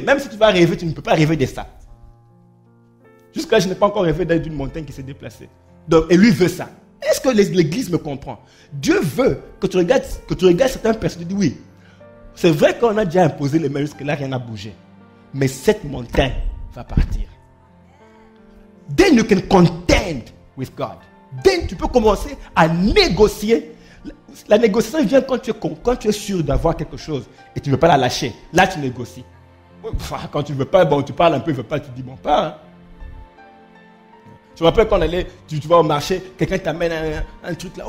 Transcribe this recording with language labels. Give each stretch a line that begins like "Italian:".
French: Même si tu vas rêver, tu ne peux pas rêver de ça. Jusqu'à là, je n'ai pas encore rêvé d'être d'une montagne qui s'est déplacée. Donc, et lui veut ça. Est-ce que l'Église me comprend? Dieu veut que tu regardes certaines personnes et tu dis oui. C'est vrai qu'on a déjà imposé les mains jusque-là, rien n'a bougé. Mais cette montagne va partir.
English: Then you can contend with God.
French: Then tu peux commencer à négocier. La négociation vient quand tu es sûr d'avoir quelque chose et tu ne veux pas la lâcher. Là, tu négocies. Quand tu ne veux pas, bon, tu parles un peu, tu ne veux pas, tu dis bon, pas. Hein. Je me rappelle quand tu vas au marché, quelqu'un t'amène un truc là.